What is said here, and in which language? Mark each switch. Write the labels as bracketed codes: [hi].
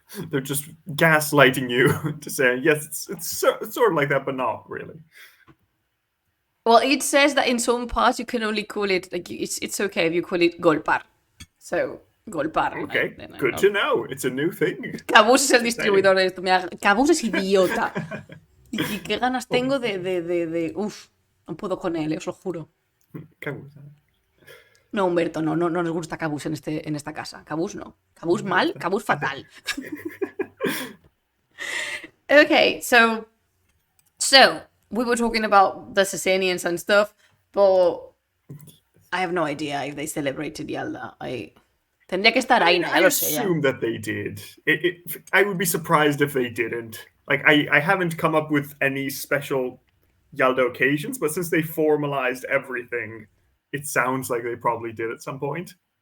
[en] They're just gaslighting you to say, yes, it's sort of like that, but not really. Well, it says that in some parts you can only call it, like, it's okay if you call it golpar. So, golpar. Okay, good to know. It's a new thing. [es] Cabús es el distribuidor de esto. Cabús es idiota. Y qué ganas tengo de... Uf, no puedo con él, os lo juro. Cabús. No, Humberto, no nos gusta Cabús en esta casa. Cabús no. Cabús mal, Cabús fatal. [en] Okay, so we were talking about the Sasanians and stuff, but I have no idea if they celebrated Yalda. [es] Tendría que estar ahí, [en] I assume that they did. I would be surprised if they didn't. Like, I haven't come up with any special Yalda occasions, but since they formalized everything, it sounds like they probably did at some point.